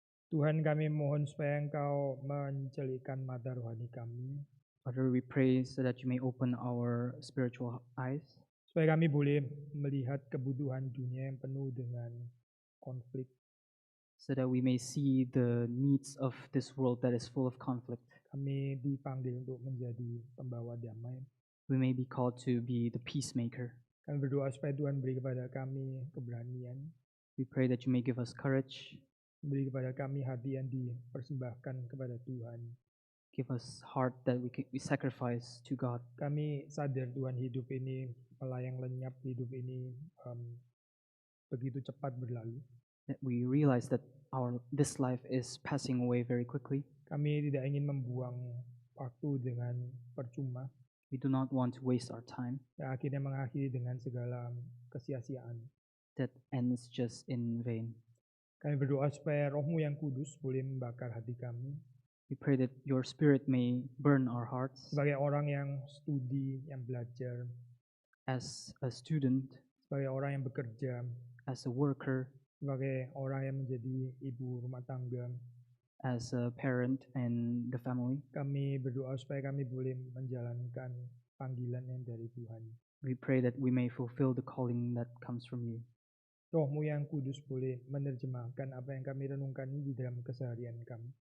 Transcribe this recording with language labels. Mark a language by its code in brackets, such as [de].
[id] Tuhan, kami mohon supaya Engkau mencelikan mata rohani kami. [en] Father, we pray so that you may open our spiritual eyes. [id] Supaya kami boleh melihat kebutuhan dunia yang penuh dengan konflik. [en] So that we may see the needs of this world that is full of conflict. [id] Kami dipanggil untuk menjadi pembawa damai. [en] We may be called to be the peacemaker. [id] Kami berdoa supaya Tuhan beri kepada kami keberanian. [en] We pray that you may give us courage, [id] beri kepada kami hati yang dipersembahkan kepada Tuhan. [en] give us heart that we sacrifice to God. [id] Kami sadar Tuhan hidup ini melayang lenyap, hidup ini begitu cepat berlalu. [en] That we realize that this life is passing away very quickly. [id] Kami tidak ingin membuang waktu dengan percuma, [en] We do not want to waste our time. [id] yang akhirnya mengakhiri dengan segala kesia-siaan. [en] That ends just in vain. [id] Kami berdoa supaya Roh-Mu yang kudus boleh membakar hati kami. [en] We pray that your Spirit may burn our hearts. [id] Sebagai orang yang studi, yang belajar, [en] As a student, [id] sebagai orang yang bekerja, [en] as a worker, [id] sebagai orang yang menjadi ibu rumah tangga, [en] as a parent and the family. [id] kami berdoa supaya kami boleh menjalankan panggilan yang dari Tuhan. [en] We pray that we may fulfill the calling that comes from you. [id] Roh-Mu yang kudus boleh menerjemahkan apa yang kami renungkan ini di dalam keseharian kami.